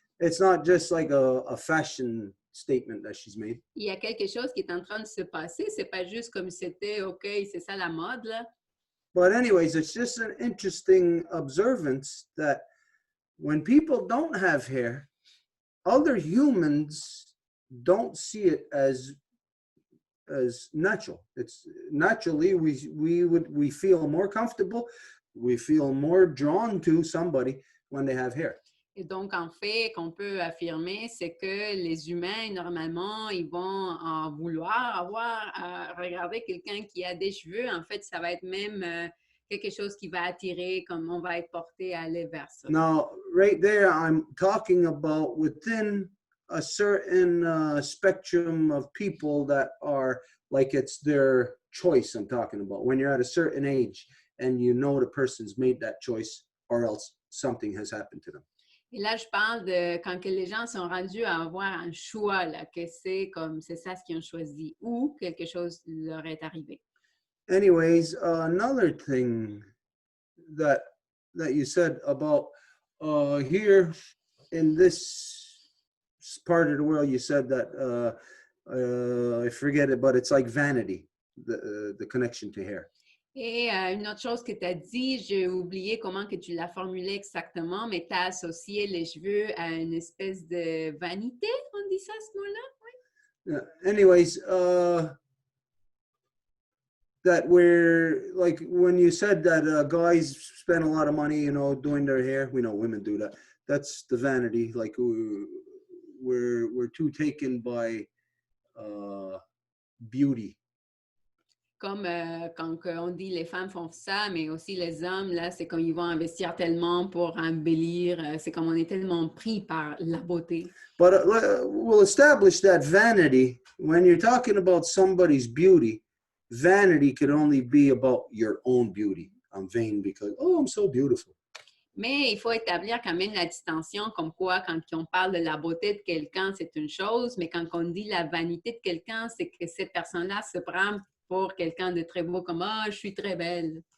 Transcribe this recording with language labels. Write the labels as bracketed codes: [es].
[en] It's not just like a fashion statement that she's made. [fr] il y a quelque chose qui est en train de se passer. C'est pas juste comme c'était, OK, c'est ça la mode, là. [en] But anyways, it's just an interesting observance that when people don't have hair, other humans don't see it as natural. It's naturally we feel more comfortable, we feel more drawn to somebody when they have hair. [fr] Et donc, en fait, qu'on peut affirmer, c'est que les humains, normalement, ils vont en vouloir avoir à regarder quelqu'un qui a des cheveux. En fait, ça va être même quelque chose qui va attirer, comme on va être porté à aller vers ça. [en] Now, right there, I'm talking about within a certain spectrum of people that are like it's their choice I'm talking about. When you're at a certain age and you know the person's made that choice or else something has happened to them. [fr] Et là, je parle de quand que les gens sont rendus à avoir un choix, là, que c'est comme c'est ça ce qu'ils ont choisi ou quelque chose leur est arrivé. [en] Anyways, another thing that you said about here in this part of the world, you said that I forget it, but it's like vanity, the connection to hair. [fr] Et une autre chose que tu as dit, j'ai oublié comment que tu l'as formulé exactement, mais tu as associé les cheveux à une espèce de vanité, on dit ça ce mot-là? Oui. [en] Anyways, that we're like when you said that guys spend a lot of money, you know, doing their hair. We know women do that. That's the vanity. Like we're too taken by beauty. [fr] Comme quand on dit les femmes font ça, mais aussi les hommes, là, c'est comme ils vont investir tellement pour embellir. C'est comme on est tellement pris par la beauté. [en] But we'll establish that vanity, when you're talking about somebody's beauty, vanity could only be about your own beauty. I'm vain because, oh, I'm so beautiful. [fr] Mais il faut établir quand même la distinction, comme quoi, quand on parle de la beauté de quelqu'un, c'est une chose, mais quand on dit la vanité de quelqu'un, c'est que cette personne-là se prend pour quelqu'un de très beau, comme « Ah, je suis très belle ».